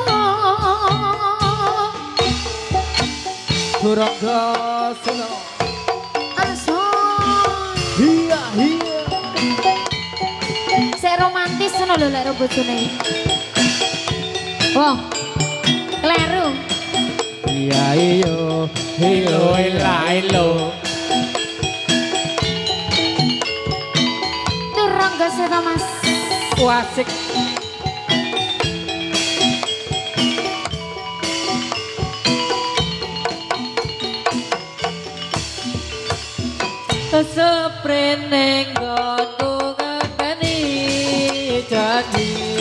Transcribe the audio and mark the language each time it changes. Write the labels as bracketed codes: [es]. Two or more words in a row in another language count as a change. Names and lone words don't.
[jv] Turangga seno Asal iya iya sik romantis ngono lho lek karo bojone. Wah, kleru. iya iyo iyo ila ilo Turangga seta Mas. wasik Seprene nggonku ngakeni janji